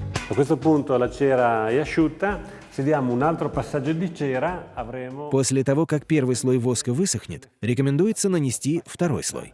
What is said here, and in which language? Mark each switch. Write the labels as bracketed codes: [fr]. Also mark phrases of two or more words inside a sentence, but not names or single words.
[it] A questo punto la cera è asciutta, se diamo un altro passaggio di cera avremo... [ru] После того, как первый слой воска высохнет, рекомендуется нанести второй слой.